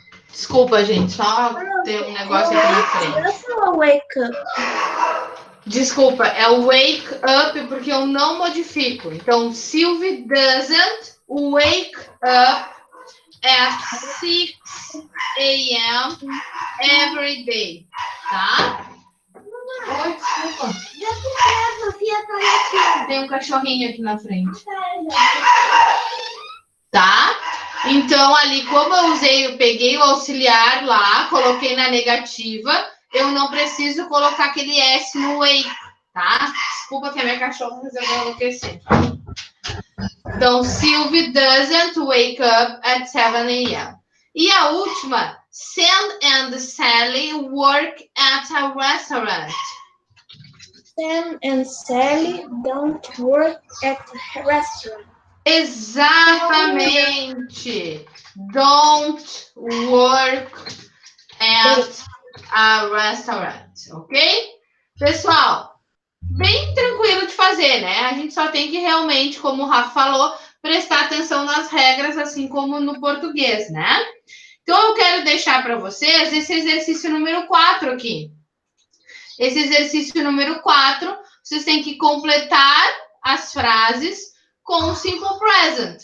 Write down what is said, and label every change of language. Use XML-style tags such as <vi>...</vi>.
<pt>Desculpa, gente, só tem um negócio aqui na frente.</pt> <en>Wake up.</en> <pt>Desculpa, é o</pt> <en>wake up</en> <pt>porque eu não modifico. Então,</pt> <en>Sylvie doesn't wake up at 6 a.m. every day,</en> <pt>tá? Oi, desculpa. Tem um cachorrinho aqui na frente. Tá? Então, ali, como eu peguei o auxiliar lá, coloquei na negativa, eu não preciso colocar aquele S no wake, tá? Desculpa que a minha cachorra resolveu enlouquecer. Então,</pt> <en>Sylvie doesn't wake up at 7 a.m.</en> <pt>E a última,</pt> <en>Sam and Sally work at a restaurant. Sam and Sally don't work at a restaurant.</en> <pt>Exatamente.</pt> <en>Don't work at a restaurant, ok?</en> <pt>Pessoal, bem tranquilo de fazer, né? A gente só tem que realmente, como o Rafa falou, prestar atenção nas regras, assim como no português, né? Então, eu quero deixar para vocês esse exercício número 4 aqui. Esse exercício número 4, vocês têm que completar as frases com o simple present.</pt>